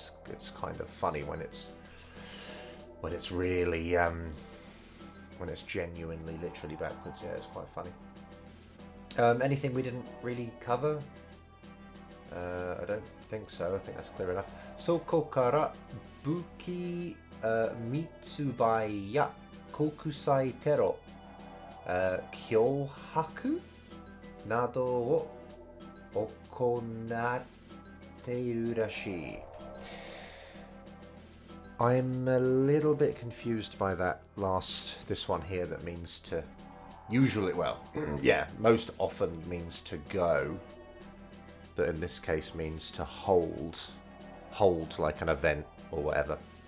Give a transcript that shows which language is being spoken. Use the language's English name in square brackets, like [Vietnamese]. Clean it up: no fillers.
[English] It's kind of funny when it's really when it's genuinely literally backwards. Yeah, it's quite funny. Anything we didn't really cover? I don't think so. I think that's clear enough. [Japanese] そこから武器密売や国際テロ、脅迫などを行っているらしい。 [English] I'm a little bit confused by this one here that means to, usually, well, yeah, most often means to go, but in this case means to hold like an event or whatever.